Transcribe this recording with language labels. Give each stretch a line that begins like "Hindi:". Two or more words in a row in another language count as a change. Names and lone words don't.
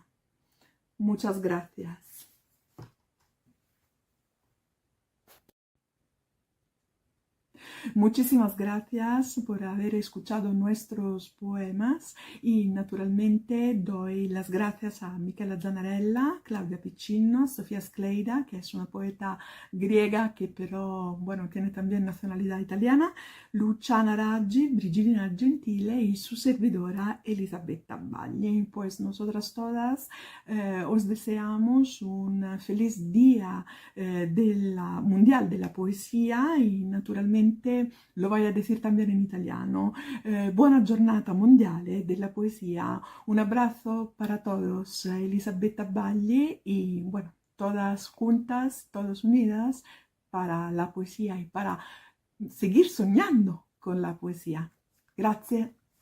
Spanish: Muchas gracias. Muchísimas gracias por haber escuchado nuestros poemas y naturalmente doy las gracias a Michela Zanarella, Claudia Piccino, Sofía Skleida, que es una poeta griega que pero bueno tiene también nacionalidad italiana, Luciana Raggi, Brigidina Gentile y su servidora Elisabetta Bagli. Pues nosotras todas os deseamos un feliz día Mundial de la Poesía y naturalmente lo voy a decir también en italiano.
Italian: Buona giornata mondiale della poesía.
Spanish: Un abrazo para todos. Elisabetta Bagli y bueno, todas juntas, todas unidas para la poesía y para seguir soñando con la poesía.
Italian: Grazie.